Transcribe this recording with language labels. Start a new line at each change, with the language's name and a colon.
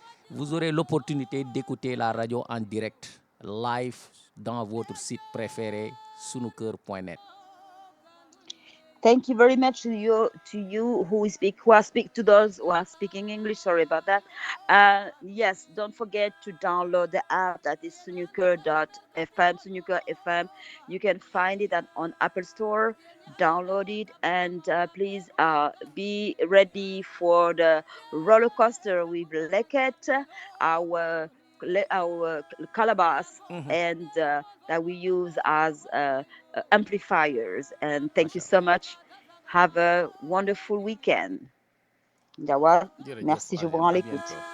French: Vous aurez l'opportunité d'écouter la radio en direct, live, dans votre site préféré, sunuker.net.
English: Thank you very much to you who are speak to those who are speaking English. Sorry about that. Yes, don't forget to download the app that is Sunuker.fm, Sunuker FM. You can find it on Apple Store. Download it and please be ready for the roller coaster with Leket, our calabash, and that we use as amplifiers. And thank you so much. Have a wonderful weekend.
French: Ndiawar, merci, je vous rends l'écoute.